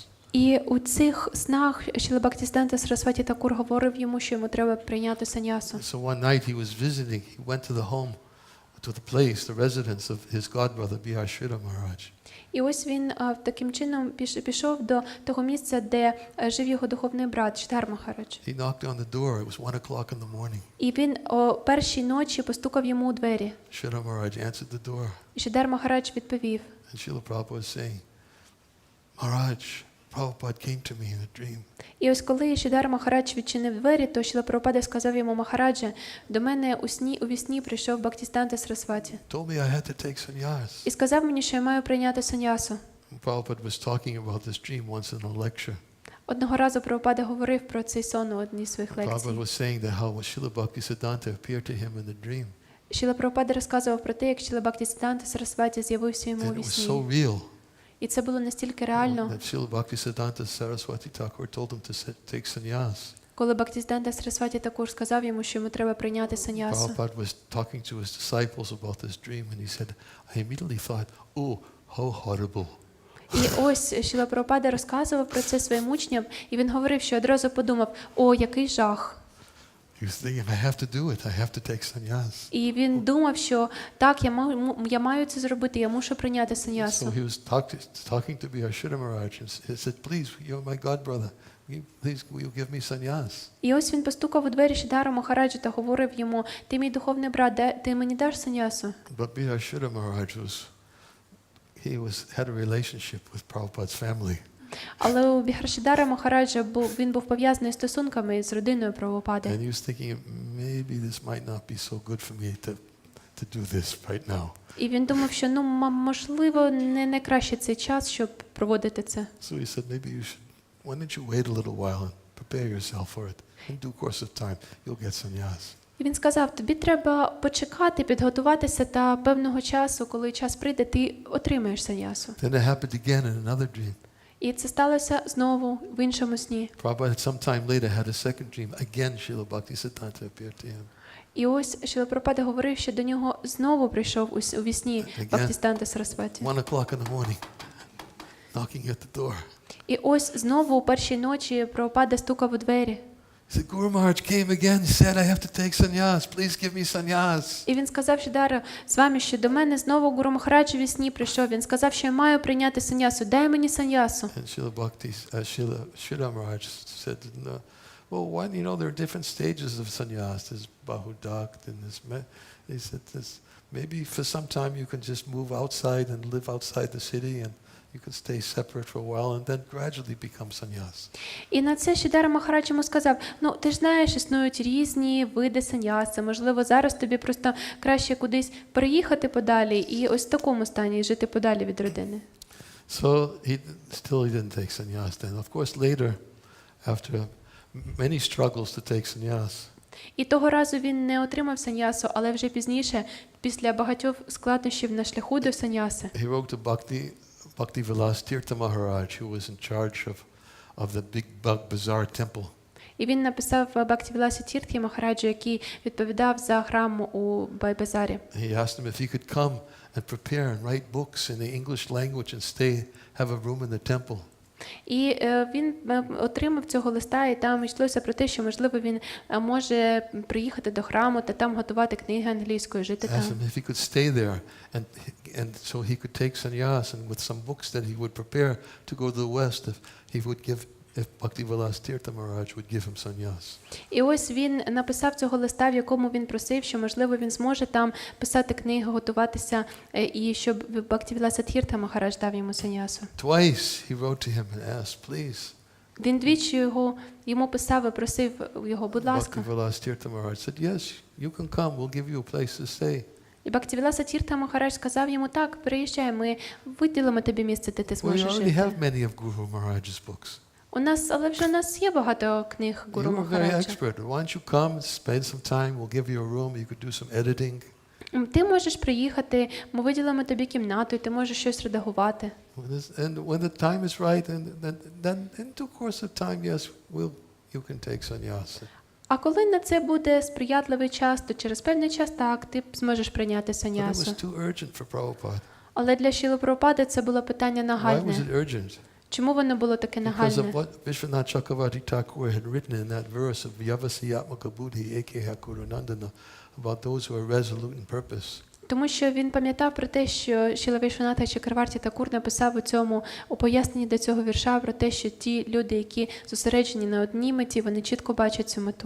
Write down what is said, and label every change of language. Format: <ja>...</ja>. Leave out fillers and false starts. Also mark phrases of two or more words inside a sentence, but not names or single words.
<uk>І у цих снах Шріла Бхактіведанта Сарасваті Такур говорив йому, що йому треба прийняти саньясу.</uk> <en>So one night he was visiting, he went to the home, to the place, the residence of his godbrother, B.R. Sridhar Maharaj.</en> <uk>І ось він таким чином пішов до того місця, де жив його духовний брат Шридхар Махарадж.</uk> <en>He knocked on the door. It was 1 o'clock in the morning.</en> <uk>І він о першій ночі постукав йому у двері.</uk> <en>Sridhar Maharaj answered the door.</en> <uk>І Шридхар Махарадж відповів.</uk> <en>And Srila Prabhupada was saying, Maharaj, Prabhupada came to me in a dream.</en> <uk>І ось коли Шридхар Махарадж відчинив двері, то Шріла Прабхупада сказав йому: Махараджа, до мене у вісні прийшов Бхактіведанта Сарасваті.</uk> <en>Told me I had to take sannyas.</en> <uk>І сказав мені, що я маю прийняти саньясу.</uk> <en>Prabhupada was talking about this dream once in a lecture.</en> <uk>Одного разу Прабхупада говорив про цей сон у одній з своїх лекцій.</uk> <en>Prabhupada was saying that how Srila Bhактіведанта appeared to him in the dream.</en> <uk>Шріла Прабхупада розказував про те, як Шріла Бхактіведанта Сарасваті з'явився йому у</uk> <en>And it was</en> <uk>вісні.</uk> <en>so real</en> <uk>І це було настільки реально,</uk> <en>that Srila Bhактіведанта Saraswati Thakur told him to take sannyas.</en> <uk>коли Бхактіведанта Сарасваті також сказав йому, що йому треба прийняти саньясу.</uk> <en>Prabhupada was talking to his disciples about this dream and he said, I immediately thought, oh, how horrible.</en> <uk>І ось Шріла Прабхупада розказував про це своїм учням, і він говорив, що одразу подумав, о, який жах.</uk> <en>He was thinking, I have to do it, I have to take sannyas.</en> <uk>І він думав, що так, я маю це зробити, я мушу прийняти</uk> <en>So</en> <uk>саньясу.</uk> <en>he was talking to Ачарья Maharaj and he said, please, you're my god brother, please will you give me sannyas?</en> <uk>І ось він постукав у двері Шридхара Махараджа та говорив йому, ти мій духовний брат, ти мені даш саньясу?</uk> <en>But Ачарья Maharaj had a relationship with Prabhupada's family.</en> <uk>Але у Біхаршидара Махараджа він був пов'язаний стосунками з родиною Прабхупади.</uk> <en>And he was thinking, maybe this might not be so good for me to do this right now.</en> <uk>І він думав, що можливо не найкраще цей час, щоб проводити це.</uk> <en>So he said, maybe why don't you wait a little while and prepare yourself for it. In due course of time, you'll get sannyas.</en> <uk>І він сказав, тобі треба почекати, підготуватися, та певного часу, коли час прийде, ти отримаєш саньясу.</uk> <en>Then it happened again in another dream.</en> <uk>І це сталося знову в іншому сні.</uk> <en>Prabhupada sometime later had a second dream. Again, Srila Bhактіведанта appeared to him.</en> <uk>І ось Шріла Прабхупада говорив, що до нього знову прийшов у вісні Бхактіведанта Сарасваті.</uk> <en>1 o'clock in the morning, knocking at the door.</en> <uk>І ось знову у першій ночі Прабхупада стукав у двері.</uk> <en>He said, Guru Maharaj came again. He said, I have to take sannyas. Please give me sannyas.</en> <uk>І він сказав Шридхару Свамі, що до мене знову Гуру Махарадж у вісні прийшов. Він сказав, що я маю прийняти саньясу. Дай мені саньясу.</uk> <en>And Srila Maharaj said, no, well, why, there are different stages of sannyas. There's bahudakt and he said, maybe for some time you can just move outside and live outside the city and you can stay separate for a while and then gradually become sannyas.</en> <uk>І на це Шридхар Махарадж йому сказав, ти ж знаєш, існують різні види саньяси. Можливо, зараз тобі просто краще кудись переїхати подалі і ось в такому стані жити подалі від родини.</uk> <en>So he didn't take sannyas then. Of course, later, after many struggles to take sannyas,</en> <uk>І того разу він не отримав саньясу, але вже пізніше, після багатьох складнощів на шляху до саньяси,</uk> <en>he wrote to Bhakti Maharaj, who was in charge of the big bazaar temple.</en> <uk>і він написав Бхактівіласі Тіртхі Махараджу, який відповідав за храм у Байбазарі.</uk> <en>He asked him if he could come and prepare and write books in the English language and have a room in the temple.</en> <uk>І він отримав цього листа, і там йшлося про те, що, можливо, він може приїхати до храму та там готувати книги англійською, жити там.</uk> <en>Asked him if he could stay there and so he could take sannyas and with some books that he would prepare to go to the west if Bhaktivinoda Maharaj would give him sannyas.</en> <uk>І ось він написав цього листа, в якому він просив, що, можливо, він зможе там писати книги, готуватися, і щоб Бхактівіласа Тіртха Махарадж дав йому саньясу.</uk> <en>Twice he wrote to him and asked, please.</en> <uk>Він двічі йому писав і просив його, будь ласка.</uk> <en>Bhaktivinoda Maharaj said, yes, you can come, we'll give you a place to stay.</en> <uk>І Бхактівіласа Тіртха Махарадж сказав йому, так, приїжджай, ми виділимо тобі місце, де ти</uk> <en>We</en> <uk>зможеш</uk> <en>already</en> <uk>жити.</uk> <en>have many of Guru Maharaj's books.</en> <uk>Але вже у нас є багато книг Гуру</uk> <en>You are very</en> <uk>Махараджа.</uk> <en>expert. Why don't you come, spend some time, we'll give you a room, you could do some editing.</en> <uk>Ти можеш приїхати, ми виділимо тобі кімнату, і ти можеш щось редагувати.</uk> <en>And when the time is right, then in due course of time, yes, you can take sannyas.</en> <uk>А коли на це буде сприятливий час, то через певний час так, ти зможеш прийняти</uk> <en>But it</en> <uk>саньясу.</uk> <en>was too urgent for Prabhupada.</en> <uk>Але для Шріли Прабхупади це було питання</uk> <en>Why was</en> <uk>нагальне.</uk> <en>it urgent?</en> <uk>Чому воно було таке</uk> <en>Because</en> <uk>нагальне?</uk> <en>of what Vishwanath Chakravarti Thakur had written in that verse of</en> <sa>व्यवसायात्मका बुद्धि एकेह कुरुनन्दन</sa> <en>about those who are resolute in purpose.</en> <uk>Тому що він пам'ятав про те, що Шріла Вішванатха Чакраварті Такур написав у поясненні до цього вірша про те, що ті люди, які зосереджені на одній меті, вони чітко бачать цю мету.</uk>